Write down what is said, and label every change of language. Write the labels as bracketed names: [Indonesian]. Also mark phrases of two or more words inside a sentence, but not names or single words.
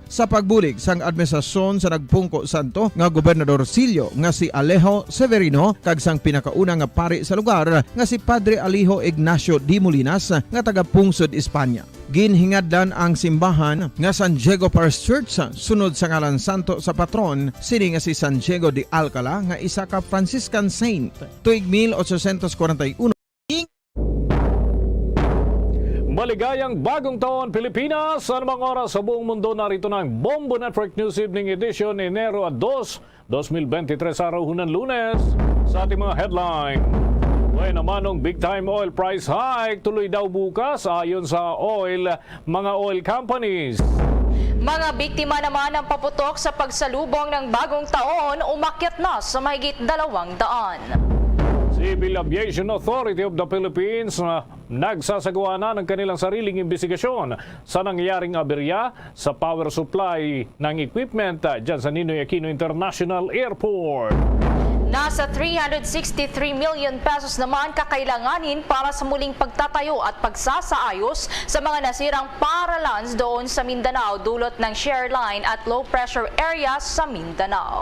[Hiligaynon] Sa pagbulig sang administrasyon sa Pungko Santo nga Gobernador Silio nga si Alejo Severino kag sang pinakauna nga pari sa lugar nga si Padre Alijo Ignacio D. Molinas nga taga Pungsod, Espanya. Ginhingadlan ang simbahan nga San Diego Parish Church sunod sa ngalan santo sa patron sini nga si San Diego de Alcala nga isa ka [English] Franciscan saint. [Hiligaynon] Tuig 1841 [Filipino] Maligayang bagong taon Pilipinas! Sa anumang oras sa buong mundo, narito na ang Bombo Network News Evening Edition, Enero 2, 2023, araw ng Lunes. Sa ating mga headline, may namanong [English] big time oil price hike [Filipino] tuloy daw bukas ayon sa mga [English] oil companies. [Filipino] Mga biktima naman ng paputok sa pagsalubong ng bagong taon umakyat na sa mahigit 200. Civil Aviation Authority of the Philippines nagsasagawa na ng kanilang sariling investigasyon sa nangyayaring aberya sa [English] power supply [Filipino] ng equipment dyan sa Ninoy Aquino International Airport. Nasa 363 million pesos naman kakailanganin para sa muling pagtatayo at pagsasaayos sa mga nasirang paralans doon sa Mindanao dulot ng share line at [English] low pressure area [Filipino] sa Mindanao.